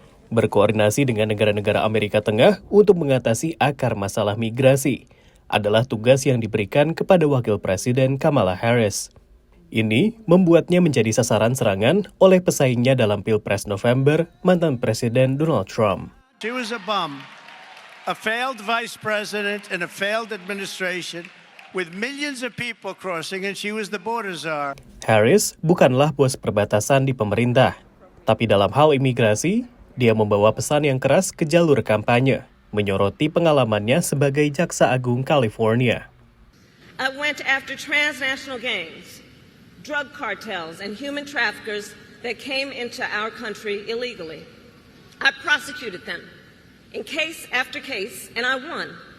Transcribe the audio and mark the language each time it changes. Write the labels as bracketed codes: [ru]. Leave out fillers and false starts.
[id] Berkoordinasi dengan negara-negara Amerika Tengah untuk mengatasi akar masalah migrasi adalah tugas yang diberikan kepada Wakil Presiden Kamala Harris. Ini membuatnya menjadi sasaran serangan oleh pesaingnya dalam Pilpres November, mantan Presiden Donald Trump. [en] She was a bum, a failed vice president in a failed administration with millions of people crossing, and she was the border czar. [id] Harris bukanlah bos perbatasan di pemerintah, tapi dalam hal imigrasi, dia membawa pesan yang keras ke jalur kampanye, menyoroti pengalamannya sebagai Jaksa Agung California. [en] I went after transnational gangs, drug cartels, and human traffickers that came into our country illegally. I prosecuted them in case after case, and I won.